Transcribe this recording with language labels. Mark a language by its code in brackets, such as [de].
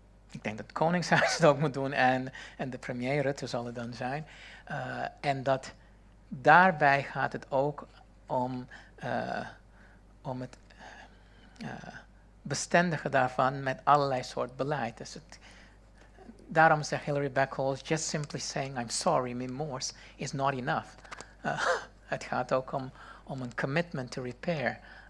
[nl] Ik denk dat het Koningshuis het ook moet doen en de premier Rutte zal het dan zijn. En dat daarbij gaat het ook om het bestendigen daarvan met allerlei soort beleid. Dus daarom zegt [en] Hilary Beckles, just simply saying I'm sorry, remorse is not enough. [nl] Het gaat ook om een [en] commitment to repair.